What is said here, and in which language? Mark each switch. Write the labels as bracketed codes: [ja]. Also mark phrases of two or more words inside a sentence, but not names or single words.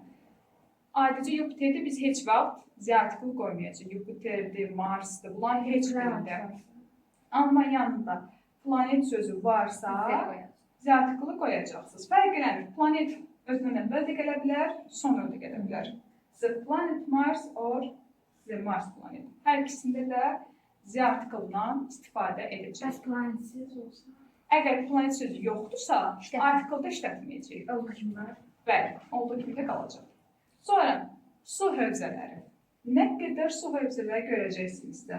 [az] Ayrıca Jupiterdə biz heç vaxt Z artikel qoymayacaq. Jupiterdir, Marsdır, bunlar heç birində. Amma yanında planet sözü varsa, Z artikeli qoyacaqsınız. Fərq eləmir. Planet özündən əvvəl də gələ bilər, sonra da gələ bilər. [en] The planet Mars or the Mars planet. [az] Hər ikisində də Z artikelindən istifadə edəcək. Bəs planetsiz olsa? Əgər planet sözü yoxdursa, artikeldə işlətməyəcək. Olduğu kimi var. Bəli, olduğu kimi də qalacaq. Sonra su hövzələri. Nə qədər su hövzələri görəcəksiniz də.